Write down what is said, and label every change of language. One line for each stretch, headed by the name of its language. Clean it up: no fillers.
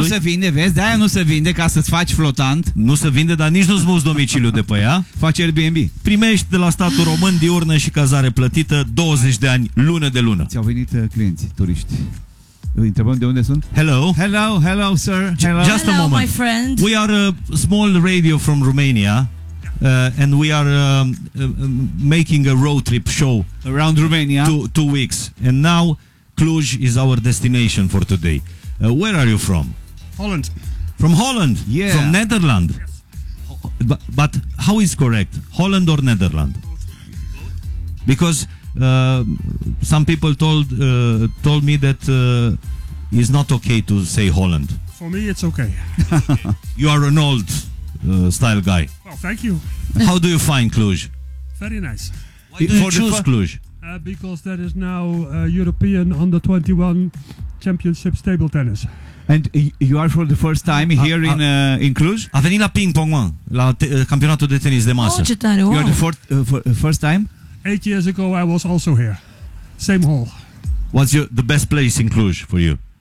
Romanian: Nu se vinde, vezi? De-aia nu se vinde, ca să-ți faci flotant. Nu se vinde, dar nici nu-ți muți domiciliul de pe ea. Faci Airbnb. Primești de la statul român diurnă și cazare plătită 20 de ani, lună de lună. Ți-au venit clienți, turiști. Îi întrebăm de unde sunt?
English: Hello. Hello, hello, sir. Hello. Just hello, a moment. My friend. We are a small radio from Romania. And we are making a road trip show around Romania. Two weeks. And now Cluj is our destination for today. Where are you from? Holland. From Holland? Yeah. From Netherlands? Yes. But how is correct? Holland or Netherlands? Because some people told me that it's not okay to say Holland. For me, it's okay. You are an old style guy. Well, thank you. How do you find Cluj? Very nice. Why do you choose Cluj? Because there is now a European Under 21 Championships table tennis. And you are for the first time here in Cluj?
Romanian: A venit la ping pong, la campionatul de tenis de masă. Oh, ce tare, wow.
English: You are the first time? 8 years ago I was also here. Same hall. What's the best place in Cluj for you?